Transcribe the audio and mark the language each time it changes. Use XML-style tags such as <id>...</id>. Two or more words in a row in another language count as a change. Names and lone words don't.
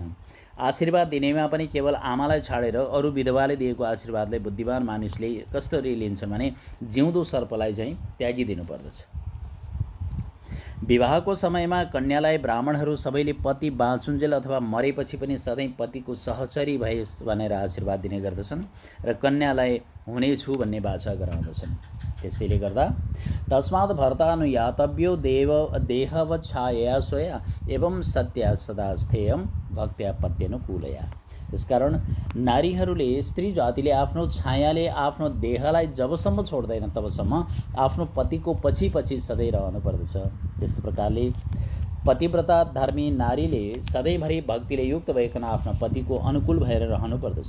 <ne>आशीर्वाद दिनेमा पनि केवल आमालाई छाडेर अरू विधवाले दिएको आशीर्वादलाई बुद्धिमान मानिसले कसरी लिन्छन् भने जिउँदो सर्पलाई चाहिँ त्यागिदिनु पर्दछ। विवाहको समयमा कन्यालाई ब्राह्मणहरू सबैले पति बाँचुन्जेल अथवा मरेपछि पनि सधैँ पतिको सहचरी भएस् भनेर आशीर्वाद दिने गर्दछन् र कन्यालाई हुनेछु भन्ने बाचा गराउँदछन्। त्यसैले गर्दा</ne> <sa>तस्मात् भर्तानुयातव्यो देहवत् छायया स्वया एवं सत्या सदा स्थेयं भक्त्या पत्यनुकूलया।</sa> <ne>त्यसकारण नारीहरूले, स्त्री जातिले आफ्नो छायाले आफ्नो देहलाई जबसम्म छोड्दैन तबसम्म आफ्नो पतिको पछि पछि सधैँ रहनु पर्दछ। त्यस्तो प्रकारले पतिव्रता धर्मी नारीले सधैँभरि भक्तिले युक्त भइकन आफ्नो पतिको अनुकूल भएर रहनु पर्दछ।</ne>